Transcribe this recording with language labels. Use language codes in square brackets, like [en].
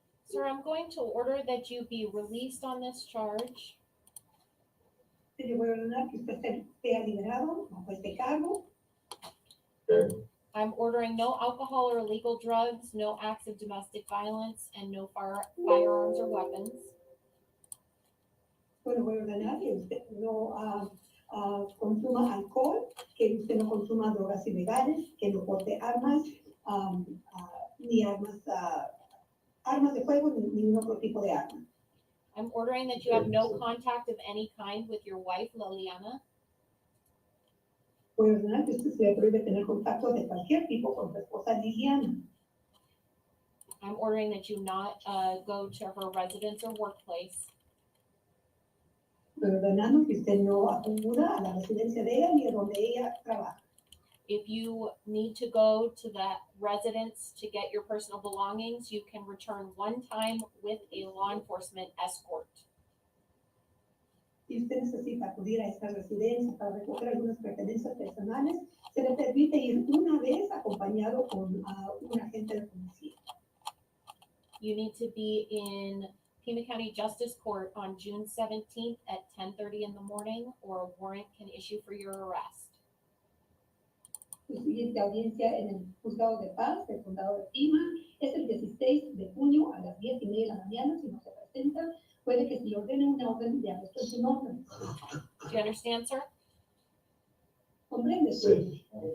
[en] Sir, I'm going to order that you be released on this charge. [es] Se le voy a ordenar que usted sea liberado bajo este cargo. [en] I'm ordering no alcohol or illegal drugs, no acts of domestic violence, and no firearms or weapons. [es] Bueno, voy a ordenar que usted no consuma alcohol, que usted no consuma drogas ilegales, que no porte armas, ni armas de fuego, ni ningún otro tipo de arma. [en] I'm ordering that you have no contact of any kind with your wife, Liliana. [es] Voy a ordenar que usted se le prohíbe tener contacto de cualquier tipo con su esposa Liliana. [en] I'm ordering that you not go to her residence or workplace. [es] Voy ordenando que usted no acuda a la residencia de ella ni a donde ella trabaja. [en] If you need to go to that residence to get your personal belongings, you can return one time with a law enforcement escort. [es] Si usted necesita acudir a esta residencia para recoger algunas pertenencias personales, se le permite ir una vez acompañado con un agente de policía. [en] You need to be in Pima County Justice Court on June 17th at 10:30 in the morning, or a warrant can issue for your arrest. [es] Su siguiente audiencia en el Juzgado de Paz del Condado de Pima es el 16 de junio a las 10:30 de la mañana. Si no se presenta, puede que se le ordene una orden de arresto en su nombre. [en] Do you understand, sir? [es] ¿Comprende? Sí.